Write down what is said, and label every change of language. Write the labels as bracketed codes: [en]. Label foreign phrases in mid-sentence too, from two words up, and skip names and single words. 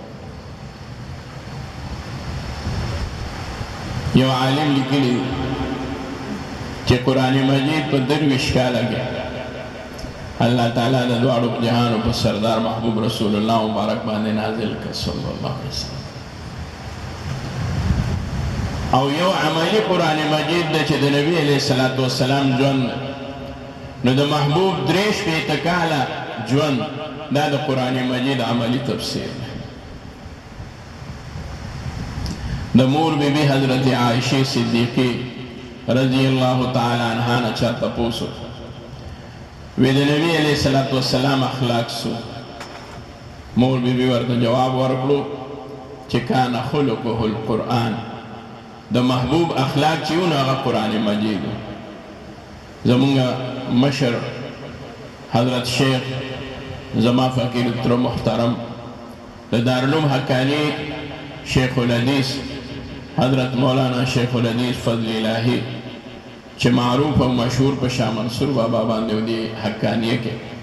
[ps] یو عالم لیکلی چې قرآن مجید په 23 کاله کې الله تعالی د دواړو جهانو په سردار محبوب رسول الله مبارک باندې نازل کړ [ar] صلی الله علیه وسلم [ps] او یو عملی قرآن مجید دی چې د نبی [ar] علیه الصلاة والسلام [ps] ژوند نو د محبوب 63 کاله ژوند دا د قرآن مجید عملی تفسیر دی د مور بی بی حضرت عائشہ صدیقی [ar] رضی اللہ تعالی عنہ [ps] نه چا تپوس وی د نبی [ar] علیہ الصلوۃ والسلام [ps] اخلاق سو مور بی بی ورته جواب ورکړو چې کان [ar] خلقه القرآن [ps] د محبوب اخلاق چې ونه هغه قرآن مجید زمونږ مشر حضرت شیخ زما فقیر تر محترم د دارالعلوم حقانی شیخ الحدیث حضرت مولانا شیخ الحدیث فضل الہی چې معروف او مشهور په شاه منصور بابا باندې ودي حقانیه کې